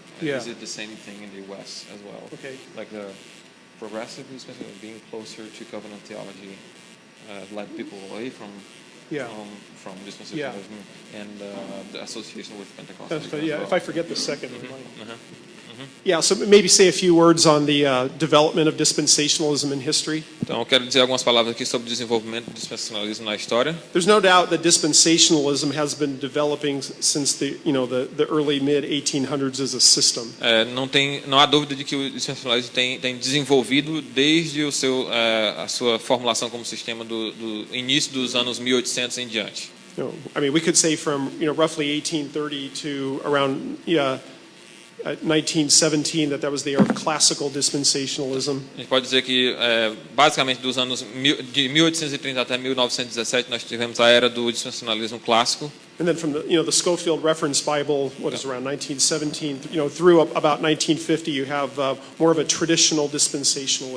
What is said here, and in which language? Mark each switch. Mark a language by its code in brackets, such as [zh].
[en] Is it the same thing in the U.S. as well? Okay. Like the progressive dispensationalism being closer to covenant theology led people away from dispensationalism and the association with Pentecostalism. If I forget the second one. Yeah, so maybe say a few words on the development of dispensationalism in history. [pt] Então, eu quero dizer algumas palavras aqui sobre o desenvolvimento do dispensacionalismo na história. [en] There's no doubt that dispensationalism has been developing since the early mid 1800s as a system. [pt] Não há dúvida de que o dispensacionalismo tem desenvolvido desde a sua formulação como sistema do início dos anos 1800 em diante. [en] I mean, we could say from roughly 1830 to around 1917 that was the era of classical dispensationalism. [pt] A gente pode dizer que basicamente dos anos de 1830 até 1917 nós tivemos a era do dispensacionalismo clássico. [en] And then from the Scofield Reference Bible, what is around 1917, through about 1950, you have more of a traditional dispensationalism.